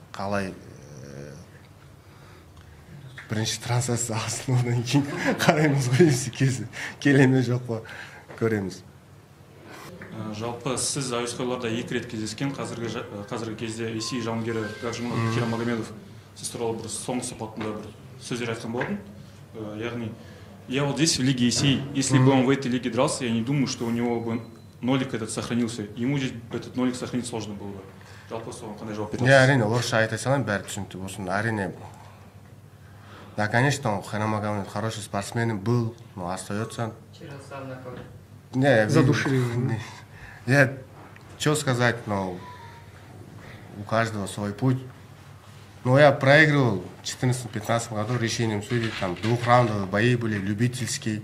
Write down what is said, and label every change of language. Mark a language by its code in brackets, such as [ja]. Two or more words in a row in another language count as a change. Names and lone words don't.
[kk] Қалай бірінші трансляция алсын, одан кейін қараймыз ғой, UFC келе ме жоқ па көреміз. Жалпы сіз әуесқойларда 2 рет кездескен, қазіргі кезде Ресей жауынгері Гаджимурод Кермагомедов сіз туралы бір соңғы сұхбатында бір сөздер айтқан болатын. Яғни, [ru] я вот здесь в лиге Есей, если бы он в этой лиге дрался, я не думаю, что у него бы нолик этот сохранился. Ему здесь этот нолик сохранить сложно было бы. [kk] Жалпы соған қандай жауап бересіз? Әрине, орысша айта салайын, бәрі түсінікті болсын. Әрине, да, [ru] конечно, он Кермагомедов хороший спортсмен был, но остается. Задушили. Я, что сказать, но у каждого свой путь. Но я проигрывал в 2014-2015 году решением судей, там двухраундовые бои были, любительские.